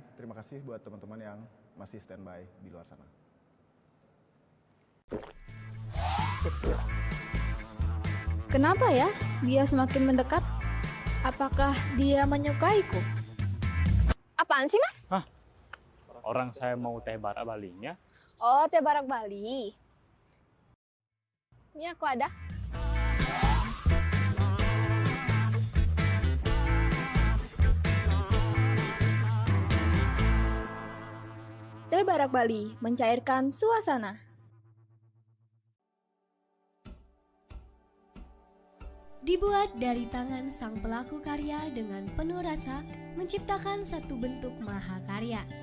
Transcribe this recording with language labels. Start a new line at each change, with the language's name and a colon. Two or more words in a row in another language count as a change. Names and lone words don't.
Indonesian: Terima kasih buat teman-teman yang masih standby di luar sana. Kenapa ya dia semakin mendekat? Apakah dia menyukaiku? Apaan sih, Mas? Hah? Orang saya mau teh barak Balinya. Oh, teh barak Bali. Ini aku ada. Teh barak Bali mencairkan suasana. Dibuat dari tangan sang pelaku karya dengan penuh rasa, menciptakan satu bentuk mahakarya.